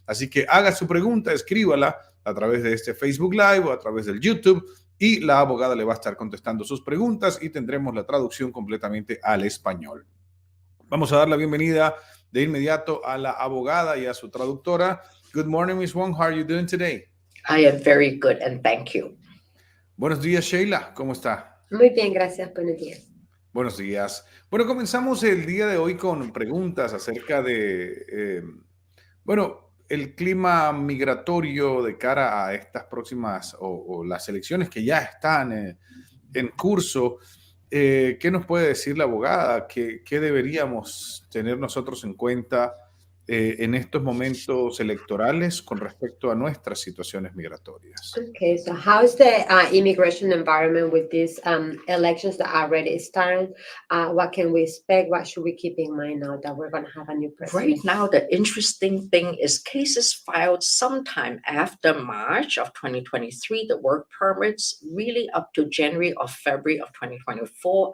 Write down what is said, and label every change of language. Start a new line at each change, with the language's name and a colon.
Spanish: Así que haga su pregunta, escríbala a través de este Facebook Live o a través del YouTube y la abogada le va a estar contestando sus preguntas y tendremos la traducción completamente al español. Vamos a dar la bienvenida de inmediato a la abogada y a su traductora.
English: Good morning, Miss Wong. How are you doing today? I am very good and thank you.
Spanish: Buenos días, Sheila. ¿Cómo está? Muy bien, gracias. Buenos días. Buenos días. Bueno, comenzamos el día de hoy con preguntas acerca de, el clima migratorio de cara a estas próximas o las elecciones que ya están en curso. ¿Qué nos puede decir la abogada? ¿Qué deberíamos tener nosotros en cuenta en estos momentos electorales con respecto a nuestras situaciones migratorias?
English: Okay, so how's the immigration environment with these elections that are already started? What can we expect? What should we keep in mind now that we're going to have a new president? Right now, the interesting thing is cases filed sometime after March of 2023, the work permits really up to January or February of 2024.